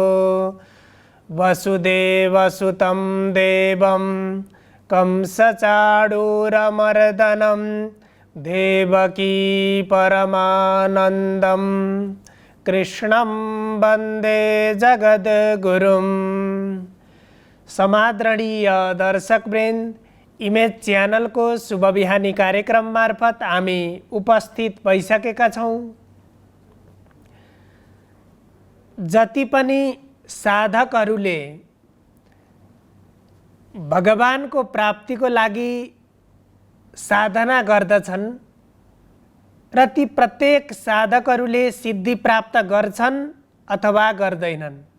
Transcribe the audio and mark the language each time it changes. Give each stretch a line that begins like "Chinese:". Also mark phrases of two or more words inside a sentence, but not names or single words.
Sanskrit: वसुदेवसुतं देवं कंसचाणूरमर्दनं देवकी परमानन्दं कृष्णं वन्दे जगद्गुरुं।
Nepali: समादरणीय दर्शकवृन्द, इमेज च्यानल को शुभ बिहानी कार्यक्रम मार्फत हामी उपस्थित भइसकेका छौं। जति पनि साधकहरूले भगवानको प्राप्तिको लागि साधना गर्दछन् र ती प्रत्येक साधकहरूले सिद्धि प्राप्त गर्छन् अथवा गर्दैनन्।